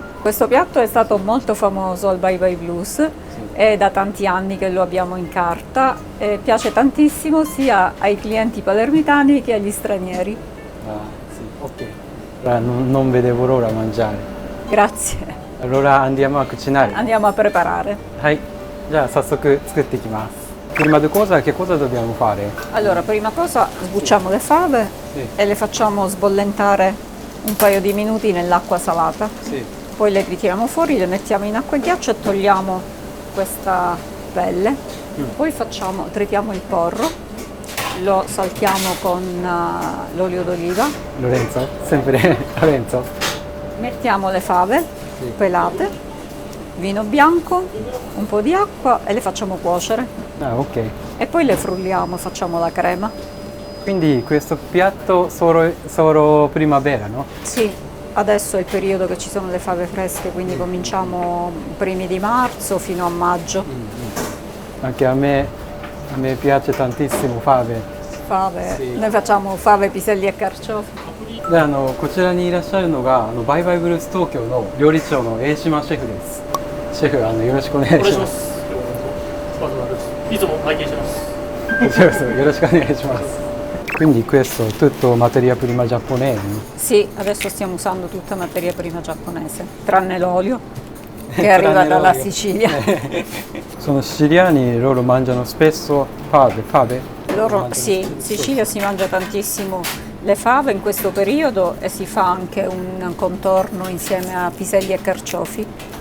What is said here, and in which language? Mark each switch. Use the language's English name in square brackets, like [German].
[Italian] Questo piatto è stato molto famoso al Bye Bye Blues, è da tanti anni che lo abbiamo in carta e piace tantissimo sia ai clienti palermitani che agli stranieri. Sì, ok. Allora, non vedevo l'ora a mangiare. Grazie. Allora andiamo a cucinare. Andiamo a preparare. [Japanese] はい。じゃあ早速作っていきます。 [Italian] Prima di cosa, che cosa dobbiamo fare? Allora, prima cosa sbucciamo le fave e le facciamo sbollentare un paio di minuti nell'acqua salata. Sì. Poi le ritiriamo fuori, le mettiamo in acqua e ghiaccio e togliamo questa pelle. Poi tritiamo il porro, lo saltiamo con l'olio d'oliva. Lorenzo? Sempre Lorenzo? Mettiamo le fave pelate, vino bianco, un po' di acqua e le facciamo cuocere. Ok. E poi le frulliamo, facciamo la crema. Quindi questo piatto solo primavera, no? Sì. Adesso è il periodo che ci sono le fave fresche, quindi cominciamo primi di marzo fino a maggio. Anche a me piace tantissimo fave. Sì. Noi facciamo fave, piselli e carciofi. [Japanese] でこちらにいらっしゃるのがバイバイブルース東京の料理長の江島シェフです。シェフよろしくお願いします。いつも拝見してます。こちらこそよろしくお願いします。 [Italian] Quindi questo tutto materia prima giapponese? Sì, adesso stiamo usando tutta materia prima giapponese, tranne l'olio che arriva dalla Sicilia. Sono siciliani, loro mangiano spesso fave? Sì, in Sicilia si mangia tantissimo le fave in questo periodo e si fa anche un contorno insieme a piselli e carciofi.